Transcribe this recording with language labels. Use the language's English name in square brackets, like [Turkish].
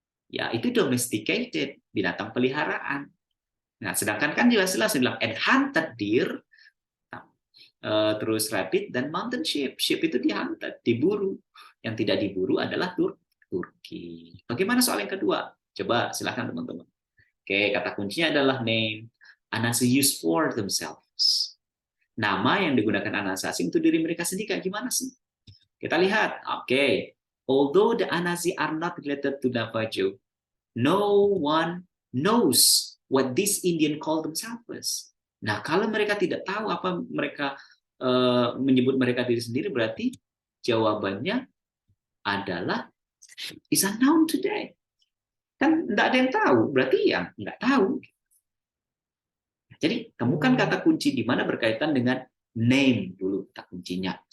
[Indonesian] Ya, itu domesticated, binatang peliharaan. Nah, sedangkan kan jelas-jelas bilang [English] and hunted deer, [Indonesian] terus rabbit dan mountain sheep. Sheep itu di-hunted, diburu. Yang tidak diburu adalah turkey. Bagaimana soal yang kedua? Coba silakan teman-teman. Oke, kata kuncinya adalah name. Anasazi [English] use for themselves. [Indonesian] Nama yang digunakan Anasazi untuk diri mereka sendiri kayak gimana sih? Kita lihat. Oke. [English] Although the Anasazi are not related to Navajo, no one knows what these Indian call themselves. [Indonesian] Nah, kalau mereka tidak tahu apa mereka menyebut mereka diri sendiri, berarti jawabannya adalah [English] is unknown today. [Indonesian] Kan tidak ada yang tahu, berarti ya nggak tahu. Jadi, temukan kata kunci di mana berkaitan dengan name dulu kata kuncinya.